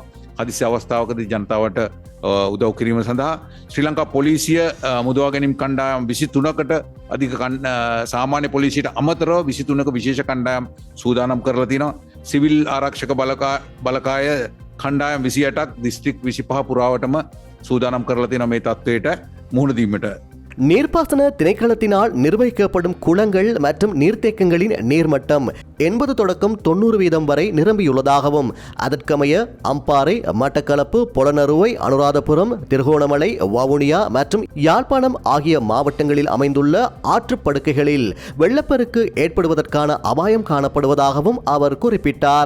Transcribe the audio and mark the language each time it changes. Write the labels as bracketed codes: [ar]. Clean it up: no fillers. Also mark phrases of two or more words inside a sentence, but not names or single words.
[si] හදිසි අවස්ථාවකදී ජනතාවට උදව් කිරීම සඳහා ශ්‍රී ලංකා පොලිසිය මුදවා ගැනීම් කණ්ඩායම් 23කට අධික සාමාන්‍ය පොලිසියට අමතරව 23ක විශේෂ කණ්ඩායම් සූදානම් කරලා තියෙනවා. සිවිල් ආරක්ෂක බලකාය කණ්ඩායම් 28ක් දිස්ත්‍රික් 25 පුරාවටම சூதானம் කරලා මේ තත්ත්වයට මුහුණ දීමට. [ta] நீர்ப்பாசன திணைக்களத்தினால் நிர்வகிக்கப்படும் குளங்கள் மற்றும் நீர்த்தேக்கங்களின் நீர்மட்டம் 80 தொடக்கம் 90% வரை நிரம்பியுள்ளதாகவும் அதற்கமைய அம்பாறை, மட்டக்களப்பு, பொலனறுவை, அனுராதபுரம், திருகோணமலை, வவுனியா மற்றும் யாழ்ப்பாணம் ஆகிய மாவட்டங்களில் அமைந்துள்ள ஆற்றுப்படுக்கைகளில் வெள்ளப்பெருக்கு ஏற்படுவதற்கான அபாயம் காணப்படுவதாகவும் அவர் குறிப்பிட்டார்.